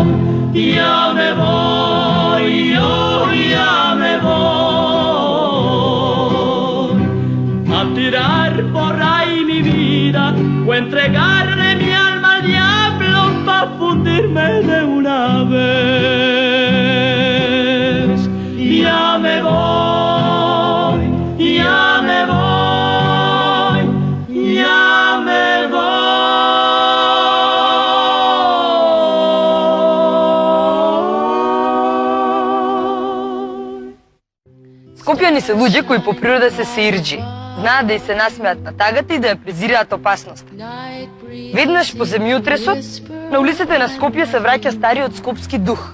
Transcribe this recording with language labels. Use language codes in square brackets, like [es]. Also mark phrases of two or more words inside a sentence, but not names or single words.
[es] Ya me voy, yo ya me voy a tirar por ahí mi vida o entregarle mi alma al diablo para fundirme de una vez. Ya me voy, ya me voy, ya me voy. [mk] Скопјани се луѓе кои по природа се сеирџи. Знаат да и се насмеат на тагата и да ја презираат опасноста. Веднаш по земјотресот, на улиците на Скопје се враќа стариот скопски дух.